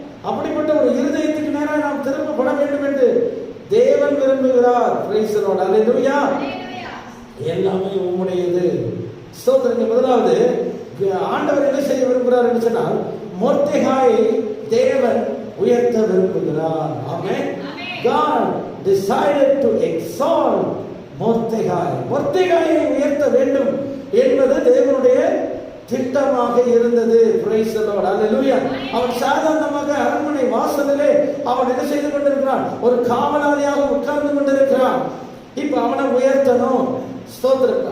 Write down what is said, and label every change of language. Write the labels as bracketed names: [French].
[Tamil] அப்படிப்பட்ட ஒரு இருதயத்துக்கு நேராக நாம் திரும்பப்பட வேண்டும் என்று தேவன் விரும்புகிறார். [English] praise the Lord, [Tamil] அல்லேலூயா. எல்லாமே உம்முடையது. ஸ்தோத்திரம். முதலாவது ஆண்டவர் என்ன செய்ய விரும்புகிறார் என்று சொன்னால், மொர்தெகாயை தேவன் உயர்த்த விரும்புகிறார். ஆமென். [English] God decided to exalt Mordecai. [Tamil] மொர்தெகாயை உயர்த்த வேண்டும் என்பது தேவனுடைய திட்டமாக இருந்தது. [English] Praise the Lord. Hallelujah. [Tamil] அவன் சாதாரணமாக அரண்மனை வாசலிலே அவன் என்ன செய்து கொண்டிருக்கிறான்? ஒரு காவலாளியாக உட்கார்ந்து கொண்டிருக்கிறான். இப்ப அவனை உயர்த்தணும். ஸ்தோத்திரம்.